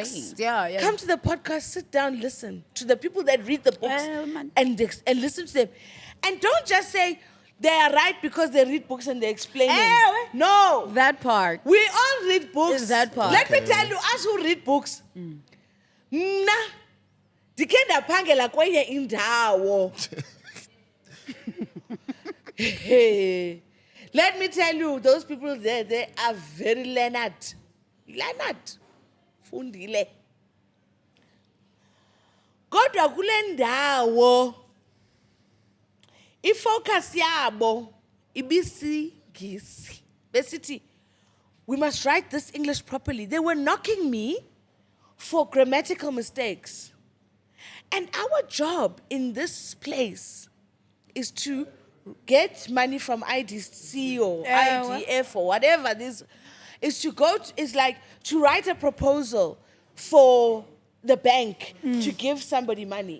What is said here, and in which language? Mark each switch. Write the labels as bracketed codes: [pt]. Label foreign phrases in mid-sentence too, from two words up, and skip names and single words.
[en] explains. Yeah. come to the podcast, sit down, listen to the people that read the books Man. and listen to them. And don't just say they are right because they read books and they explain them. No. That part. We all read books. Is that part. Let me tell you, us who read books, [xh] mna ndikhe ndaphangela kwenye indawo. [en] Hey. Let me tell you, those people there, they are very learned. Fundile. [xh] Kodwa kule ndawo, ifocus yabo ibisigisi. Besithi, [en] we must write this English properly. They were knocking me for grammatical mistakes. And our job in this place is to get money from IDC or IDF or whatever this is is like to write a proposal for the bank to give somebody money.